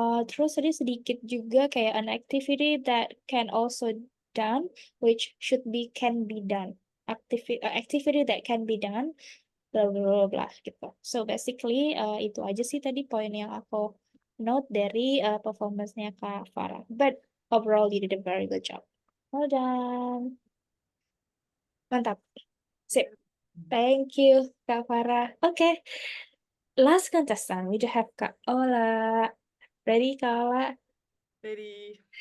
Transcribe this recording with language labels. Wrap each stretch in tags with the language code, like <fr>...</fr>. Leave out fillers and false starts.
<id>Terus tadi sedikit juga kayak</id> <en>an activity that can also done, which should be can be done. Activity that can be done, blah blah blah, blah gitu.</en> <id>So basically itu aja sih tadi poin yang aku note dari performance-nya Kak Farah.</id> <en>But overall you did a very good job. Well done.</en> <id>Mantap. Sip.</id> <en>Thank you, Kak Farah. Okay, last contestant we do have Kak Ola. Ready, Kak Ola?</en> <id>Jadi,</id>